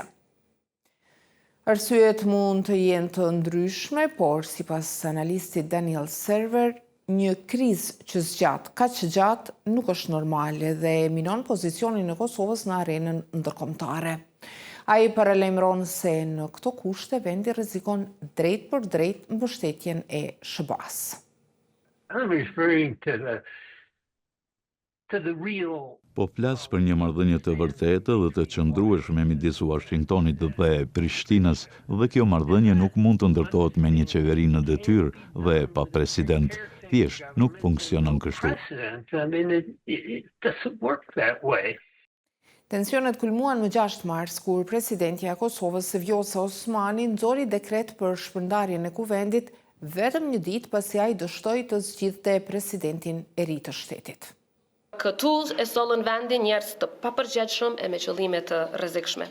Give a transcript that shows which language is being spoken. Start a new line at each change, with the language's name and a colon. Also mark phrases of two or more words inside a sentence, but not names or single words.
Albanian: Arsyet mund të jenë të ndryshme, por sipas analistit Daniel Server, një krizë që zgjat kaq gjatë nuk është normale dhe minon pozicionin e Kosovës në arenën ndërkombëtare. Ai paralajmëron se në këto kushte vendi rrezikon drejt për drejt mbështetjen e SHBA-s.
English: I'm referring to the real.
Albanian: Po flas për një marrëdhënie të vërtetë dhe të qëndrueshme midis Washingtonit dhe Prishtinës, dhe kjo marrëdhënie nuk mund të ndërtohet me një qeveri në detyrë dhe pa president. Thjesht nuk funksionon kështu.
English: It doesn't work that way.
Albanian: Tensionet kulmuan më 6 mars, kur presidentja e Kosovës Vjosa Osmani nxori dekret për shpërndarjen e kuvendit vetëm një ditë pasi ai dështoi të zgjidhte presidentin e ri të shtetit. Këtu e sollën vendin njerëz të papërgjegjshëm e me qëllime të rrezikshme.